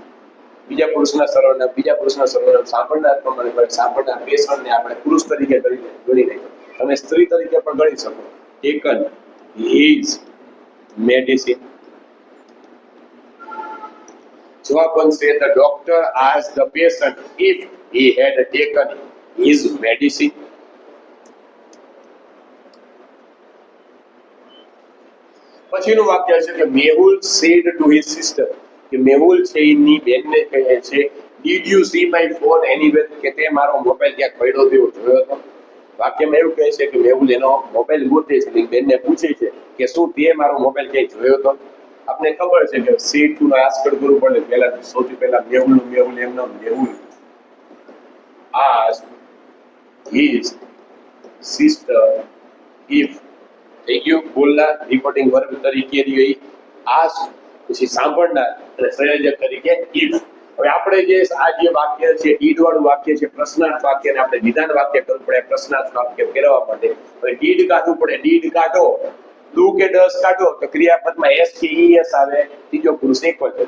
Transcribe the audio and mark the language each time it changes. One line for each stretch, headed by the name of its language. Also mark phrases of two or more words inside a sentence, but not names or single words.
Gujarati: બીજા પુરુષના સર્વનામ, બીજા પુરુષના સર્વનામ સાંભળનાર પ્રમાણે ફરે. સાંભળનાર પેશન્ટને આપણે પુરુષ તરીકે ગણી લઈએ. તમે સ્ત્રી તરીકે પણ ગણી શકો.
English: taken his medicine.
Gujarati: જવાબ બનશે
English: the doctor asked the patient if he had taken his medicine.
Gujarati: પછીનું વાક્ય છે કે મેહુલ
English: said to his sister,
Gujarati: કે મેહુલ છે એની બેનને કહે છે
English: did you see my phone anywhere,
Gujarati: કે તે મારો મોબાઈલ ક્યાંક પડ્યો તેવો જોયો હતો. વાક્યમાં એવું કહે છે કે મેહુલ એનો મોબાઈલ ગોતે છે, બેનને પૂછે છે કે શું તે મારો મોબાઈલ ક્યાંય જોયો હતો. આપને ખબર છે કે સીટ નું આસ્કડ કરવું પડે. પહેલા સૌથી પહેલા મેહુલ એમનો મેહુલ
English: asked his sister if,
Gujarati: થઈ ગયું બોલનાર રિપોર્ટિંગ વર્બ તરીકે રહ્યો asked, પછી સાંભળનાર અને સંયોજક તરીકે if. હવે આપણે જે આ જે વાક્ય છે ડીડ વાળું વાક્ય છે, પ્રશ્નાર્થ વાક્ય ને આપણે વિધાન વાક્ય કરવું પડે. પ્રશ્નાર્થ વાક્ય ફેરવવા માટે હવે ડીડ કાઢવું પડે. ડીડ કાઢો, ડુ કે ડસ કાઢો તો ક્રિયાપદમાં એસ કે ઈએસ આવે, ત્રીજો પુરુષ એકવચન.